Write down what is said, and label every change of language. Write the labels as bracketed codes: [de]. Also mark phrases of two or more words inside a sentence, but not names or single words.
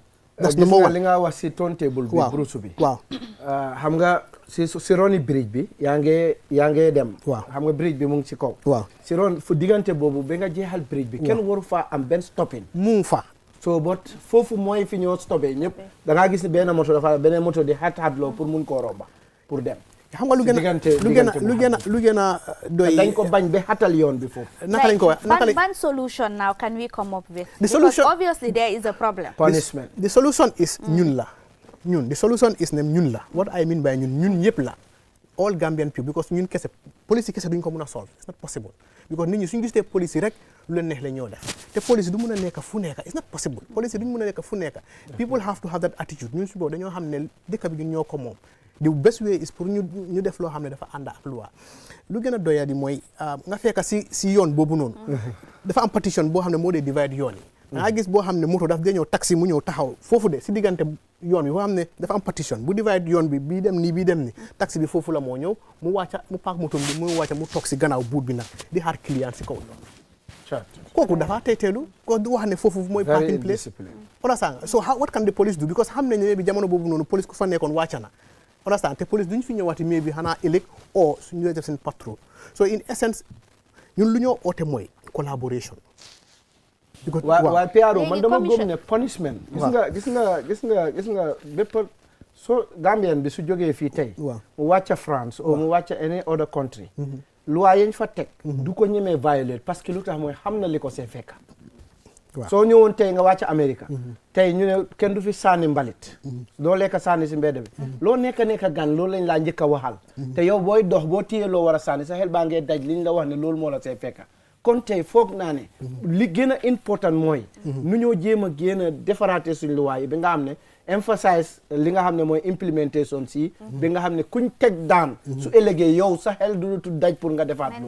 [wo] gis nga li nga wax si turntable bi brousse bi waaw xam nga si roni bridge bi yaa ngee dem waaw xam nga bridge bi mu ngi ci kaw waaw si ron fu diggante boobu ba nga jeexal bridge bi kenn waru faa am benn stopping mu ngi fa so bot foofu mooy fi ñoo stoppé ñëpp da ngaa gis ne benn moto di xat-xatloo pour mun koo romba pour dem xam nga lu gën a doy dañ ko bañ ba xatal yoon bi foofu naka lañ ko wax [en] ban solution now can we come up with because obviously there is a problem punishment the solution is [wo] ñun la [en] the solution is [wo] ne ñun la [en] what I mean by [wo] ñun ñëpp la [en] all Gambian people because [wo] ñun kese police kese duñ ko mën a [en] solve it's not possible [wo] because nit ñi suñu gisee police rek lu leen neex la ñoo def te police du mën a nekk fu nekk [en] it's not possible [wo] police duñ mën a nekk fu nekk [en] people have to have that attitude [wo] ñun si boobu dañoo xam ne dëkk bi ñun ñoo ko moom [en] the best way is [wo] pour ñu def loo xam ne dafa ànd ak loi lu gën a doya di mooy nga fekk si yoon boobu noonu dafa am partition boo xam ne moo dee divide yoon yi nga gis boo xam ne moto daf dee ñëw taxi mu ñëw taxaw foofu de si diggante yoon bi boo xam ne dafa am partition bu divide yoon bi bii dem nii taxi bi foofu la moo ñëw mu wàcca mu paak moto bi mu wàcca mu toog si gannaaw buut bi nag di xaar client si kaw yoon kooku dafa teeteelu ko du wax ne foofu mooy [en] parking place understand so what can the police do because [wo] xam nañ ne bi jamono boobu noonu police ku fa nekkoon wàcca na understand te police duñ fi ñëwaati mais bi xanaa ëllëg o suñu def seen patrol [en] so in essence [wo] ñun lu ñoo oote mooy collaboration waaye PRO man dama gëm ne punishment gis nga bépp so Gambien bi su jógee fii tey mu wàcca France ou mu wàcca [en] any other country [wo] loi yañ fa teg du ko ñemee violer [fr] parce que [wo] lu tax mooy xam na li ko see fekka soo ñëwoon tey nga wàcc Amérique tey ñu ne kenn du fi sànni mbalit doo lekk sànni si mbedd bi loo nekk gan loolu lañ laa njëkk a waxal te yow booy dox boo téyee loo war a sànni sa xel baa ngee daj liñ la wax ne loolu moo la see fekka kon tey foog naa ne li gën a important mooy nu ñoo jéem a gën a defaraate suñ luwaay yi bi nga xam ne emphasize li nga xam ne mooy implementation si bi nga xam ne kuñ teg daan su ëllëgee yow sa xel du daj pour nga defaat loolu.